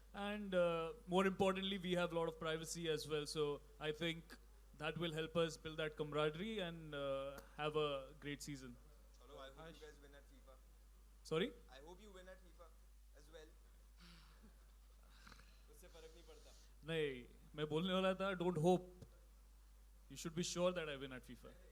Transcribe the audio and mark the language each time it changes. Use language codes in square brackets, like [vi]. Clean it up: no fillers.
[en] And more importantly, we have a lot of privacy as well. So I think that will help us build that camaraderie and have a great season. Chalo, I hope you guys win at FIFA. Sorry? I hope you win at FIFA as well. [hi] उससे फर्क नहीं पड़ता. नहीं, मैं बोलने वाला था, [en] don't hope. You should be sure that I win at FIFA.